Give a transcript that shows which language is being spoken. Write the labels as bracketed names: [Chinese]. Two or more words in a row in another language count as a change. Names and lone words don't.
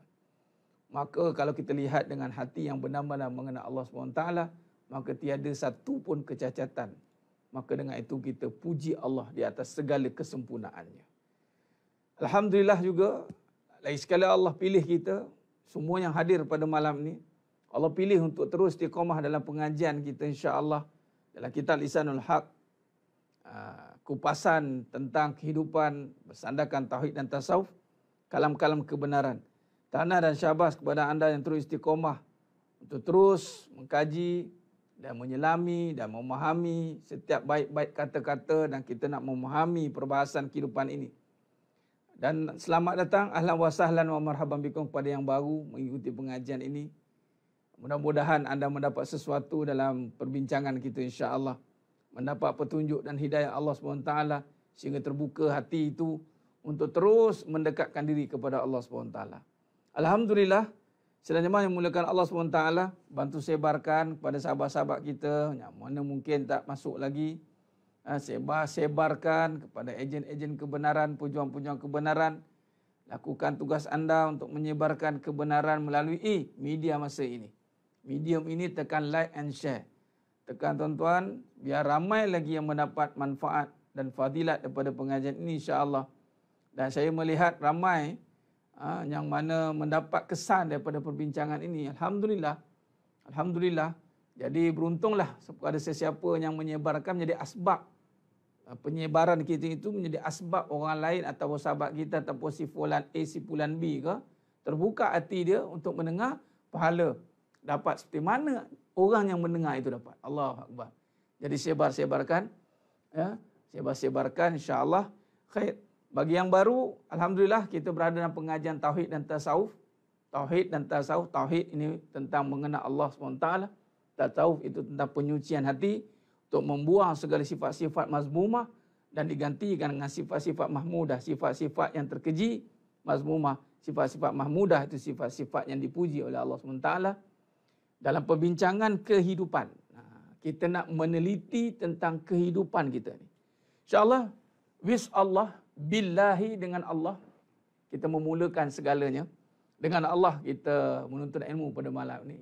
[Malay] Maka kalau kita lihat dengan hati yang benar-benar mengenal Allah SWT, maka tiada satu pun kecacatan. Maka dengan itu kita puji Allah di atas segala kesempurnaannya. Alhamdulillah juga, lagi sekali Allah pilih kita, semua yang hadir pada malam ini, Allah pilih untuk terus istiqamah dalam pengajian kita [Arabic] إن شاء الله [Malay] dalam kitab Lisanul Haq, kupasan tentang kehidupan bersandarkan tauhid dan tasawuf, kalam-kalam kebenaran. Tahniah dan syabas kepada anda yang terus istiqamah untuk terus mengkaji dan menyelami dan memahami setiap baik-baik kata-kata, dan kita nak memahami perbahasan kehidupan ini. Dan selamat datang, [Arabic] أهلا وسهلا ومرحبا بكم [Malay] kepada yang baru mengikuti pengajian ini. Mudah-mudahan anda mendapat sesuatu dalam perbincangan kita [Arabic] إن شاء الله. [Malay] Mendapat petunjuk dan hidayah Allah SWT sehingga terbuka hati itu untuk terus mendekatkan diri kepada Allah SWT. Alhamdulillah, sedang jemaah yang memuliakan Allah SWT, bantu sebarkan kepada sahabat-sahabat kita yang mana mungkin tak masuk lagi. Sebarkan kepada ejen-ejen kebenaran, pejuang-pejuang kebenaran. Lakukan tugas anda untuk menyebarkan kebenaran melalui media masa ini. Medium ini tekan [English] like and share. [Malay] Tekan tuan-tuan, biar ramai lagi yang mendapat manfaat dan fadilat daripada pengajian ini [Arabic] إن شاء الله. [Malay] Dan saya melihat ramai yang mana mendapat kesan daripada perbincangan ini. Alhamdulillah. Alhamdulillah. Jadi beruntunglah kepada sesiapa yang menyebarkan, menjadi asbab penyebaran kita itu, menjadi asbab orang lain atau sahabat kita ataupun si fulan A, si fulan B ke, terbuka hati dia untuk mendengar, pahala dapat seperti mana orang yang mendengar itu dapat. [Arabic] الله أكبر. [Malay] Jadi sebar-sebarkan, ya, sebar-sebarkan [Arabic] إن شاء الله خير. [Malay] Bagi yang baru, alhamdulillah kita berada dalam pengajian tauhid dan tasawuf. Tauhid dan tasawuf, tauhid ini tentang mengenal Allah SWT. Tasawuf itu tentang penyucian hati untuk membuang segala sifat-sifat mazmumah dan digantikan dengan sifat-sifat mahmudah, sifat-sifat yang terkeji, mazmumah. Sifat-sifat mahmudah itu sifat-sifat yang dipuji oleh Allah SWT dalam perbincangan kehidupan. kita nak meneliti tentang kehidupan kita ni. InsyaAllah, Allah, billahi, dengan Allah, kita memulakan segalanya. Dengan Allah kita menuntut ilmu pada malam ini.